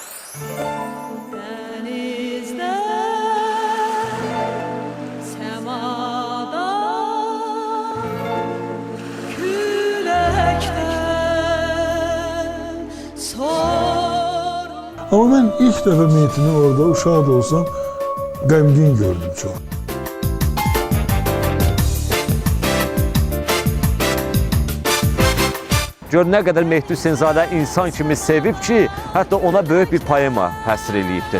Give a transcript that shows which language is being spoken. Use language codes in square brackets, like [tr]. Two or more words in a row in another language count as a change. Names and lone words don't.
[tr] Denizde, semada, küləkdən sor. Ama ben ilk defa Metin'i orada uşaq da olsam qəmgin gördüm çok. [az] Gör nə qədər Mehdi Hüseynzadə insan kimi sevib ki, hətta ona böyük bir poema həsr eləyibdir.